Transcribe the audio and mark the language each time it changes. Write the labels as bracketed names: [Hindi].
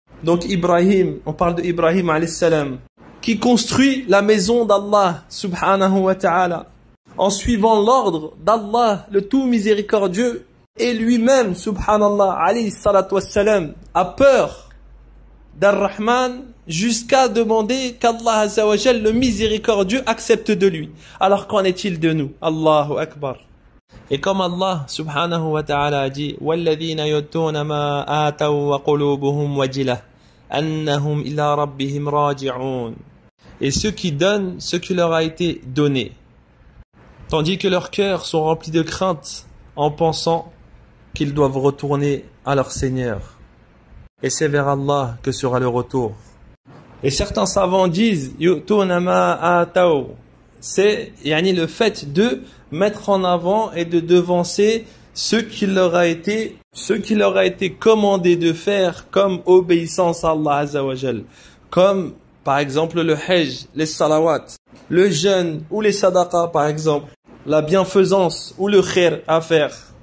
[French] Donc Ibrahim, on parle de Ibrahim alayhi salam, qui construit la maison d'Allah subhanahu wa ta'ala en suivant l'ordre d'Allah, le tout miséricordieux, et lui-même, subhanallah, alayhi salatu wassalam, a peur d'Ar-Rahman jusqu'à demander qu'Allah Azza wa Jal, le miséricordieux, accepte de lui. Alors qu'en est-il de nous? Allahu Akbar. Et comme Allah subhanahu wa ta'ala a dit [Arabic] وَالَّذِينَ يُؤْتُونَ مَا آتَوْا وَقُلُوبُهُمْ وَجِلَةٌ أَنَّهُمْ إِلَى رَبِّهِمْ رَاجِعُونَ. [French] Et ceux qui donnent ce qui leur a été donné, tandis que leurs cœurs sont remplis de crainte en pensant qu'ils doivent retourner à leur Seigneur. Et c'est vers Allah que sera le retour. Et certains savants disent [Arabic] يُؤْتُونَ مَا آتَوْا, [French] c'est le fait de mettre en avant et de devancer ce qui leur a été commandé de faire comme obéissance à Allah Azza wa Jal, comme par exemple le hajj, les salawat, le jeûne ou les sadaqas par exemple, la bienfaisance ou le khair à faire.